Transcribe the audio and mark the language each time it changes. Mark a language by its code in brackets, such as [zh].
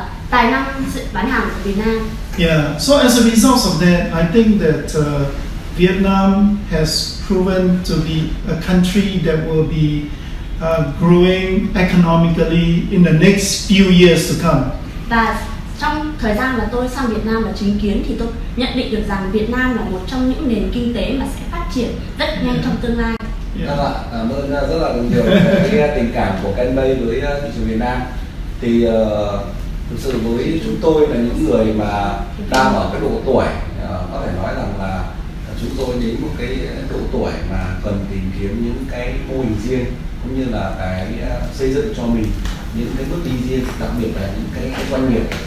[vi] Tài năng bán hàng của Việt Nam. [en] Yeah. So as a result of that, I think that Vietnam has proven to be a country that will be growing economically in the next few years to come. [vi] Và trong thời gian mà tôi sang Việt Nam và chứng kiến thì tôi nhận định được rằng Việt Nam là một trong những nền kinh tế mà sẽ phát triển rất nhanh trong tương lai. Cảm ơn rất là nhiều cái tình cảm của các anh đây với thị trường Việt Nam. Thì thực sự với chúng tôi là những người mà đang ở cái độ tuổi có thể nói rằng là chúng tôi đến một cái độ tuổi mà cần tìm kiếm những cái mô hình riêng cũng như là cái xây dựng cho mình những cái bước đi riêng, đặc biệt là những cái doanh nghiệp.